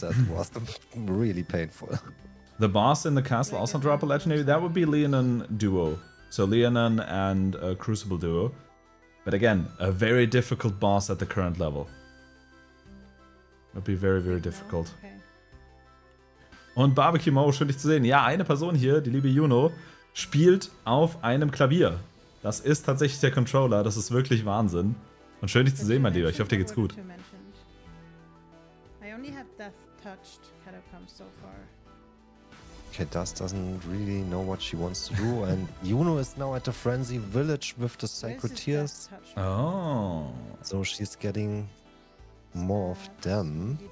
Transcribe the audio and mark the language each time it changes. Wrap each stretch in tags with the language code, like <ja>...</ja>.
<en>That was really painful. The boss in the castle also drop a legendary. That would be Leonin duo. So Leonin and Crucible duo. But again, a very difficult boss at the current level. Would be very, very difficult. Okay.</en> <de>Und Barbecue Mo, schön dich zu sehen. Ja, eine Person hier, die liebe Juno, spielt auf einem Klavier. Das ist tatsächlich der Controller. Das ist wirklich Wahnsinn. Und schön dich zu sehen, mein Lieber. Ich hoffe, dir geht's gut.</de> <en>I only have death touched catacombs so far. Okay, Dust doesn't really know what she wants to do, and Juno is now at the Frenzy Village with the Sacred Tears, Oh. so she's getting more of them.</en>